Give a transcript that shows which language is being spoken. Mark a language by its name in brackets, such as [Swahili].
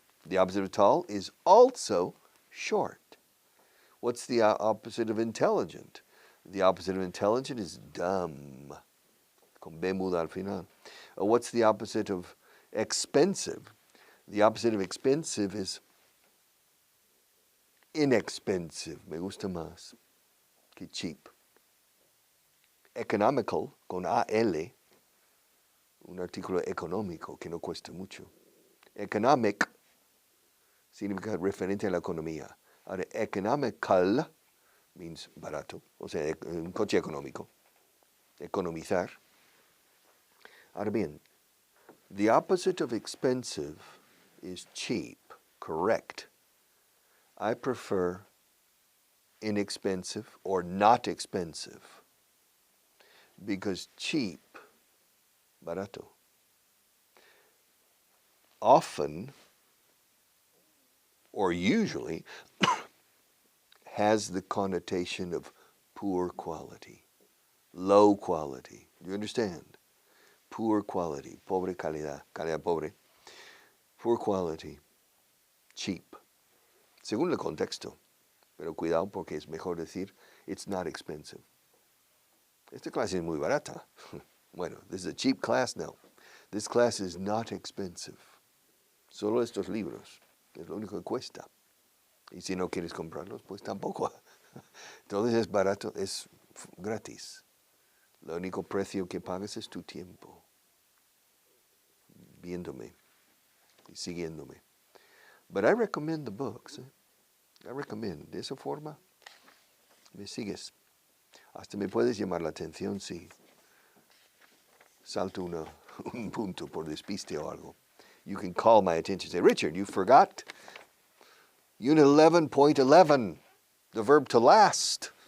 [English] The opposite of tall is also short. What's the opposite of intelligent? The opposite of intelligent is dumb. [Spanish] Con B muda al final. [English] What's the opposite of expensive? The opposite of expensive is inexpensive. [Spanish] Me gusta más que cheap. Economical, con AL, un artículo económico que no cuesta mucho. Economic significa referente a la economía. Ahora, [English] economical means [Spanish] barato, o sea, un coche económico. Economizar. Ahora bien, [English] the opposite of expensive is cheap, correct. I prefer inexpensive or not expensive because cheap, barato, often or usually has the connotation of poor quality, low quality. Do you understand? Poor quality, [Spanish] pobre calidad, calidad pobre, [English] poor quality, cheap, [Spanish] según el contexto. Pero cuidado porque es mejor decir, [English] it's not expensive. [Spanish] Esta clase es muy barata. Bueno, [English] this is a cheap class now. This class is not expensive. [Spanish] Solo estos libros, es lo único que cuesta. Y si no quieres comprarlos, pues tampoco. Entonces es barato, es gratis. Lo único precio que pagas es tu tiempo. Viéndome y siguiéndome. [English] But I recommend the books. I recommend. [Spanish] De esa forma, me sigues. Hasta me puedes llamar la atención si salto un punto por despiste o algo. [English] You can call my attention. Say, Richard, you forgot Unit 11.11, the verb to last.